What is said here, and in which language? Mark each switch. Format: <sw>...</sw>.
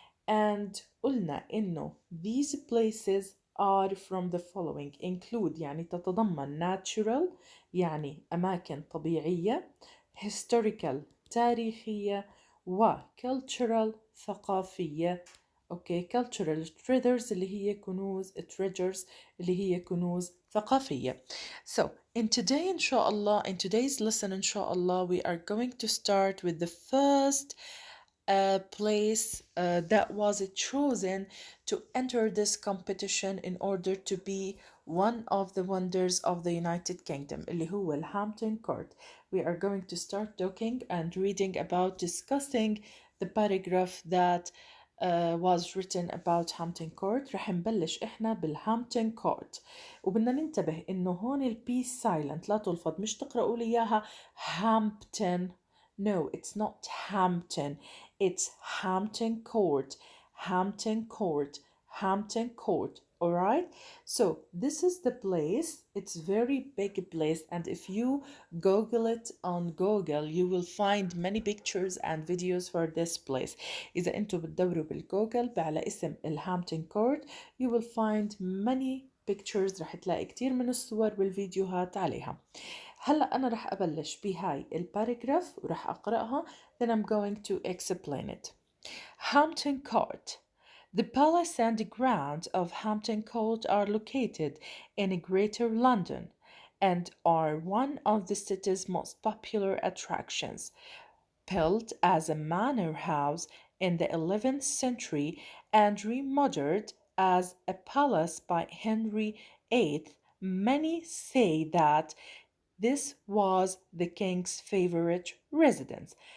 <en>and</en> <ar>قلنا إنه</ar> <en>these places are from the following include</en> <ar>يعني تتضمن</ar> <en>natural</en> <ar>يعني أماكن طبيعية</ar> <en>historical</en> <ar>تاريخية و</ar> <en>cultural</en> <ar>ثقافية. اوكي</ar> <en>cultural treasures</en> <ar>اللي هي كنوز</ar> <en>treasures</en> <ar>اللي هي كنوز ثقافية.</ar> <en>So in today inshallah in today's lesson inshallah we are going to start with the first place that was chosen to enter this competition in order to be one of the wonders of the United Kingdom</en> <ar>اللي هو</ar> <en>Hampton Court. We are going to start talking and reading about discussing the paragraph that was written about Hampton Court.</en> <ar>رح نبلش إحنا بالهامبتون كورت، وبدنا ننتبه إنه هون البي سايلنت لا تلفظ، مش تقرأوا لي إياها Hampton.</ar> <en>No, it's not Hampton. It's Hampton Court. Hampton Court. Hampton Court. All right. So this is the place. It's very big place, and if you Google it on Google, you will find many pictures and videos for this place.</en> <ar>إذا أنتوا بتدوروا بالجوجل على اسم الهامبتون كورت</ar> <en>you will find many pictures.</en> <ar>رح تلاقي كتير من الصور والفيديوهات عليها. هلأ أنا رح أبلش بهاي الباراجراف ورح أقرأها</ar> <en>then I'm going to explain it. Hampton Court. The palace and grounds of Hampton Court are located in Greater London and are one of the city's most popular attractions. Built as a manor house in the 11th century and remodeled as a palace by Henry VIII, many say that this was the king's favorite residence.</en>